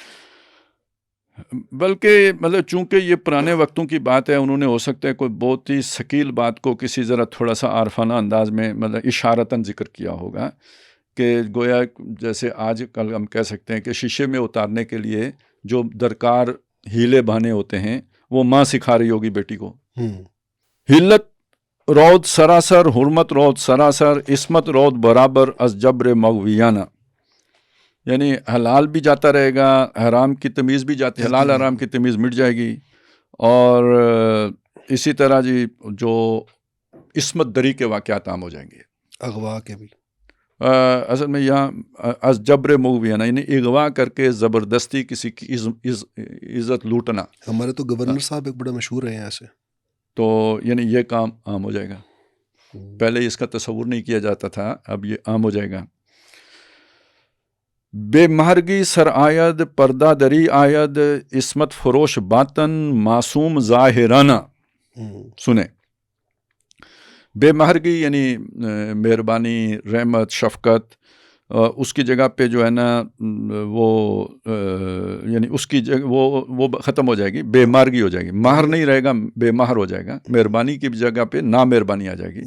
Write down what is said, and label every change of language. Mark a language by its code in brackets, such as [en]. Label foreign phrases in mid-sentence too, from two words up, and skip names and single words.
[ur] بلکہ مطلب چونکہ یہ پرانے وقتوں کی بات ہے, انہوں نے ہو سکتا ہے کوئی بہت ہی ثقیل بات کو کسی ذرا تھوڑا سا عارفانہ انداز میں مطلب اشارتاً ذکر کیا ہوگا, کہ گویا جیسے آج کل ہم کہہ سکتے ہیں کہ شیشے میں اتارنے کے لیے جو درکار ہیلے بہانے ہوتے ہیں وہ ماں سکھا رہی ہوگی بیٹی کو. ہوں. [fa] حلت رود سراسر حرمت رود سراسر عصمت رود برابر از جبر مغویانہ، [ur] یعنی حلال بھی جاتا رہے گا، حرام کی تمیز بھی جاتی، حلال حرام کی تمیز مٹ جائے گی. اور اسی طرح جی جو عصمت دری کے واقعات عام ہو جائیں گے. اغوا کے بھی اصل میں یہاں [fa] از جبر مغویانہ [ur] یعنی اغوا کر کے زبردستی کسی کی عزت لوٹنا. ہمارے تو گورنر صاحب ایک بڑا مشہور ہیں ایسے. تو یعنی یہ کام عام ہو جائے گا. پہلے اس کا تصور نہیں کیا جاتا تھا، اب یہ عام ہو جائے گا. [fa] بے مہرگی سر آید پردہ دری آید عصمت فروش باطن معصوم ظاہرانہ. [ur] سنیں، بے مہرگی یعنی مہربانی، رحمت، شفقت، اس کی جگہ پہ جو ہے نا وہ یعنی اس کی جگہ وہ ختم ہو جائے گی، بے مہرگی ہو جائے گی. مہر نہیں رہے گا، بے مہر ہو جائے گا. مہربانی کی جگہ پہ نامہربانی آ جائے گی،